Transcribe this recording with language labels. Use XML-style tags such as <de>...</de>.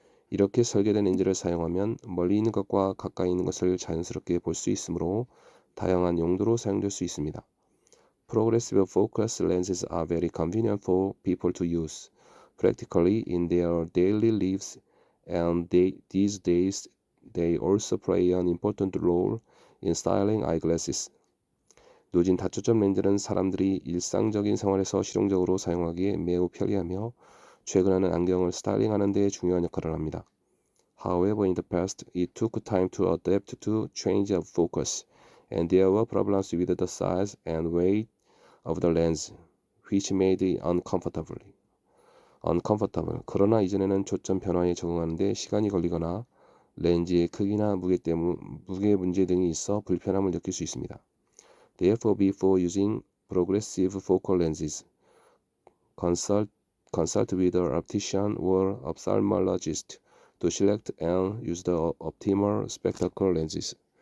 <ko>이렇게 설계된 렌즈를 사용하면 멀리 있는 것과 가까이 있는 것을 자연스럽게 볼 수 있으므로 다양한 용도로 사용될 수 있습니다.</ko> <en>Progressive focus lenses are very convenient for people to use practically in their daily lives, and these days they also play an important role in styling eyeglasses.</en> <ko>누진 다초점 렌즈는 사람들이 일상적인 생활에서 실용적으로 사용하기에 매우 편리하며 최근에는 안경을 스타일링하는 데 중요한 역할을 합니다.</ko> <en>However, in the past, it took time to adapt to change of focus, and there were problems with the size and weight of the lens, which made it uncomfortable.</en> <ko>그러나 이전에는 초점 변화에 적응하는 데 시간이 걸리거나 렌즈의 크기나 무게 문제 등이 있어 불편함을 느낄 수 있습니다.</ko> <en>Therefore, before using progressive focal lenses, consult with an optician or ophthalmologist to select and use the optimal spectacle lenses.</en>